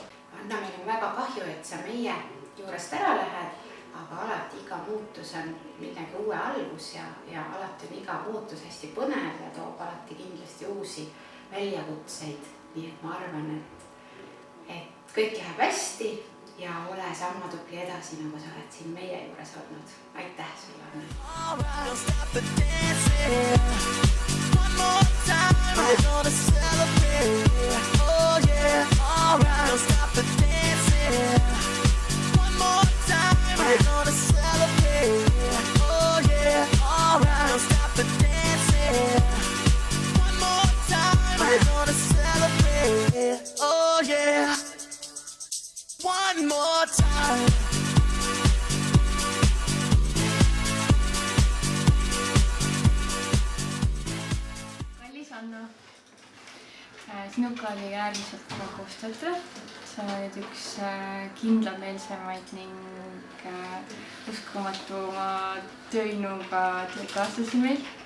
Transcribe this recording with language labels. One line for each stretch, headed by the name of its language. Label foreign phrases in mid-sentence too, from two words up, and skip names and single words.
Estonian: Anna, meil on väga kahju, et sa meie juurest ära lähed, aga alati iga muutus on millegi uue algus ja alati on iga muutus hästi põnev ja toob alati kindlasti uusi väljakutseid. Nii et ma arvan, et kõik läheb hästi ja ole sama tubli edasi, nagu sa oled siin meie juures olnud. Aitäh sulle,
English: We're gonna celebrate. Oh yeah, alright. Don't stop the dancing. One more time. We're gonna celebrate. Oh yeah. One more time.
Estonian: Kallis Anna, sinuga oli äärmiselt hea koostöötada. Sa oled üks kindlameelsemaid ning uskumatuma tööinnuga töökaaslasi meil.